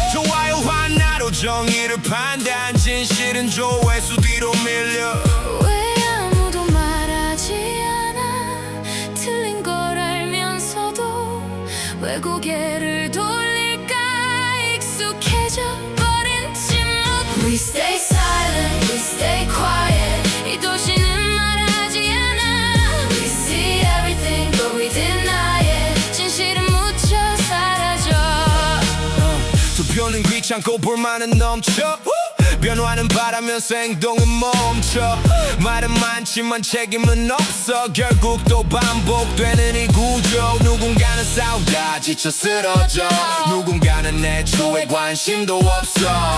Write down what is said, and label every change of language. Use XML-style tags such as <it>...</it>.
<ko>좋아요 하나로 정의를 판단. 진실은 조회수 뒤로 밀려. 왜 아무도 말하지 않아. 틀린 걸 알면서도 왜 고개를 돌릴까. 익숙해져 버린 침묵.</ko> <en>We stay silent, we stay quiet.</en> <ko>이 도시는 말하지 않아.</ko> <en>We see everything but we deny it.</en> <ko>진실은 묻혀 사라져. 투표는 귀찮고 불만은 넘쳐. 변화는 바라면서 행동은 멈춰. 말은 많지만 책임은 없어. 결국 또 반복되는 이 구조. 누군가는 싸우다 지쳐 쓰러져. 누군가는 애초에 관심도 없어.</ko>